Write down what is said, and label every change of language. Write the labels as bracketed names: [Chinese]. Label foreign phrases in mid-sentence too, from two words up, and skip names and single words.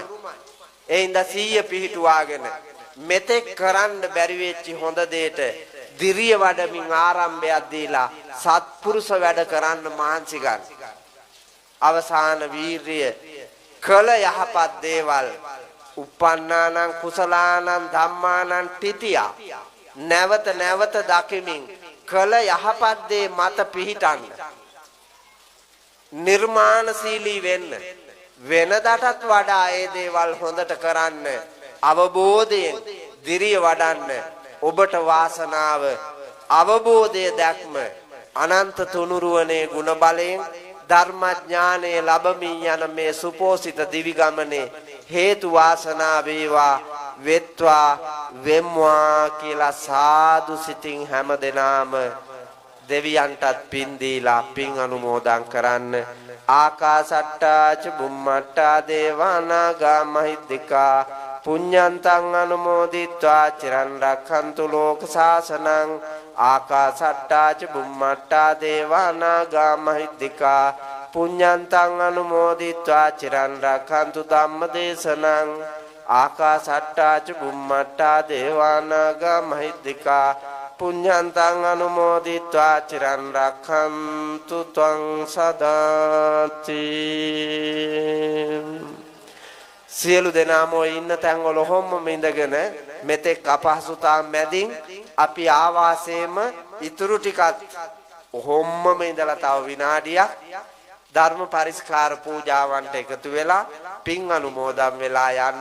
[Sinhala] ඒ ඉඳ 100 පිහිටුවාගෙන මෙතෙක් කරන්න බැරි වෙච්ච හොඳ දෙයට දිරිය වඩමින් ආරම්භයක් දීලා සත්පුරුෂ වැඩ කරන්න මහන්සි ගන්න. අවසාන වීරිය කළ යහපත් දේවල් [Pali] uppannānaṁ කුසලානං ධම්මානං තිතියා [Sinhala] නැවත දකිමින් කළ යහපත් දේ මත පිහිටන්න. නිර්මාණශීලී වෙන්න. වෙනදටත් වඩා ඒ දේවල් හොඳට කරන්න. අවබෝධයෙන් දිරිය වඩන්න. ඔබට වාසනාව අවබෝධය දැක්ම අනන්ත තුනුරුවනේ ගුණ බලයෙන් ධර්මඥානයේ ලැබමින් යන මේ සුපෝසිත දිවි ගමනේ හේතු වාසනා වේවා වෙත්වා වෙම්වා කියලා සාදු සිතින් හැම දෙනාම දෙවියන්ටත් පින් දීලා පින් අනුමෝදන් කරන්න. [Pali] ආකාසට්ටා ච බුම්මට්ටා දේවානාගා මහිද්దికා පුඤ්ඤන්තං අනුමෝදිත්වා චිරන් රක්ඛන්තු ලෝක සාසනං. ආකාසට්ටා ච බුම්මට්ටා දේවානාගා මහිද්దికා පුඤ්ඤන්තං අනුමෝදිත්වා චිරන් රක්ඛන්තු ධම්මදේශනං. ආකාසට්ටා ච බුම්මට්ටා දේවානාගා මහිද්దికා පුඤ්ඤන්තං අනුමෝදිත්වා චිරන් රක්ඛන්තු ත්වං සදාති. [Sinhala] සියලු දෙනාම ඉන්න තැන් වල හොම්ම ඉඳගෙන මෙතෙක් අපහසුතාව මැදින් අපි ආවාසයේම ඉතුරු ටිකත් හොම්මම ඉඳලා තව විනාඩියක් ධර්ම පරිස්කාර පූජාවන්ට එකතු වෙලා පින් අනුමෝදන් වෙලා යන්න.